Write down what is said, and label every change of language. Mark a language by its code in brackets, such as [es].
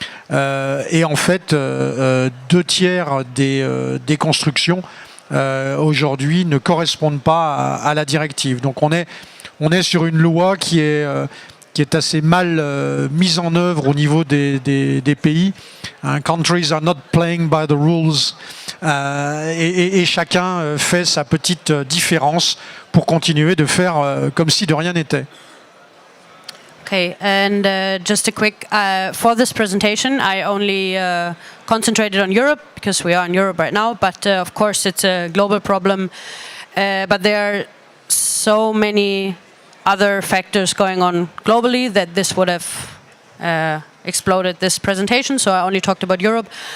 [fr] Et en fait, 2/3 des constructions aujourd'hui ne correspondent pas à la directive. Donc on est sur une loi qui est assez mal mise en œuvre au niveau des pays. [en] Countries are not playing by the rules. [fr] Et chacun fait sa petite différence pour continuer de faire comme si de rien n'était. [en] Okay, and just a quick, for this presentation, I only concentrated on Europe, because we are in Europe right now, but of course it's a global problem. But there are so many other factors going on globally that this would have exploded this presentation, so I only talked about Europe.